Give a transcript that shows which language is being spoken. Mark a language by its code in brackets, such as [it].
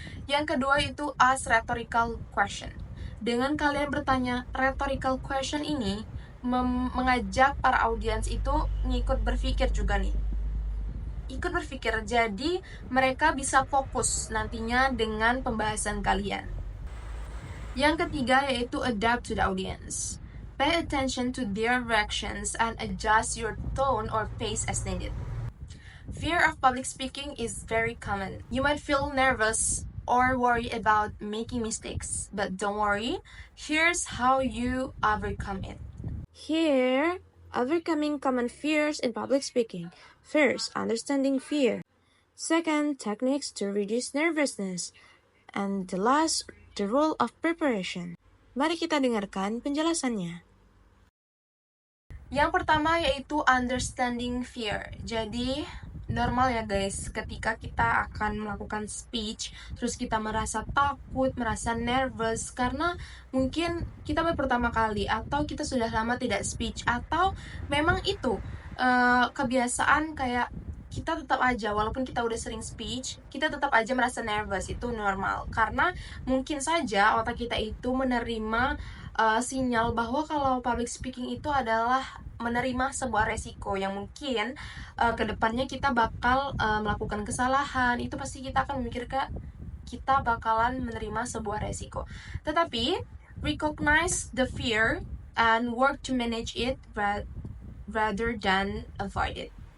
[id] Yang kedua itu [en] ask rhetorical question. [id] Dengan kalian bertanya rhetorical question ini mengajak para audiens itu ngikut berpikir juga nih. Ikut berpikir, jadi mereka bisa fokus nantinya dengan pembahasan kalian. Yang ketiga yaitu [en] adapt to the audience. Pay attention to their reactions and adjust your tone or pace as needed. Fear of public speaking is very common. You might feel nervous or worry about making mistakes, but don't worry. Here's how you overcome it. Here, overcoming common fears in public speaking. First, understanding fear. Second, techniques to reduce nervousness. And the last, the role of preparation. [id] Mari kita dengarkan penjelasannya. Yang pertama yaitu [en] understanding fear. [id] Jadi normal ya guys, ketika kita akan melakukan speech, terus kita merasa takut, merasa nervous, karena mungkin kita baru pertama kali, atau kita sudah lama tidak speech, atau memang itu kebiasaan kayak kita tetap aja, walaupun kita udah sering speech, kita tetap aja merasa nervous. Itu normal, karena mungkin saja otak kita itu menerima sinyal bahwa kalau public speaking itu adalah menerima sebuah resiko yang mungkin kedepannya kita bakal melakukan kesalahan. Itu pasti kita akan memikirkan kita bakalan menerima sebuah resiko. Tetapi, [en] recognize the fear and work to manage it rather than avoid it.